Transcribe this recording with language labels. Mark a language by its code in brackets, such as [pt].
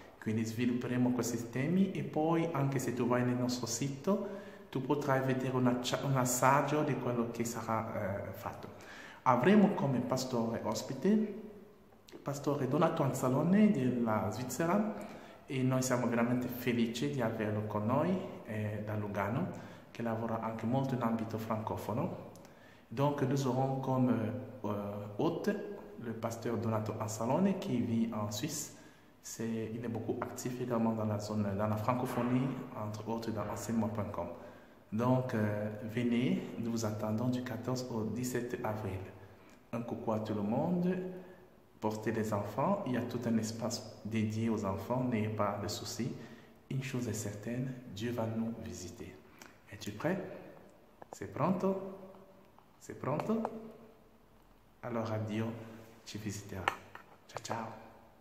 [it] Quindi svilupperemo questi temi e poi anche se tu vai nel nostro sito tu potrai vedere un assaggio di quello che sarà fatto. Avremo come pastore ospite Pastore Donato Anzalone della Svizzera e noi siamo veramente felici di averlo con noi da Lugano, che lavora anche molto in ambito francofono. [fr] Donc nous aurons comme hôte le pasteur Donato Anzalone qui vit en Suisse. Il est beaucoup actif également dans la francophonie, entre autres dans enseignement.com. Donc venez, nous vous attendons du 14 au 17 avril. Un coucou à tout le monde. Portez les enfants, il y a tout un espace dédié aux enfants, n'ayez pas de soucis. Une chose est certaine, Dieu va nous visiter. Es-tu prêt? C'est pronto? [it] C'est pronto? Allora Dio ci visiterà. Ciao ciao!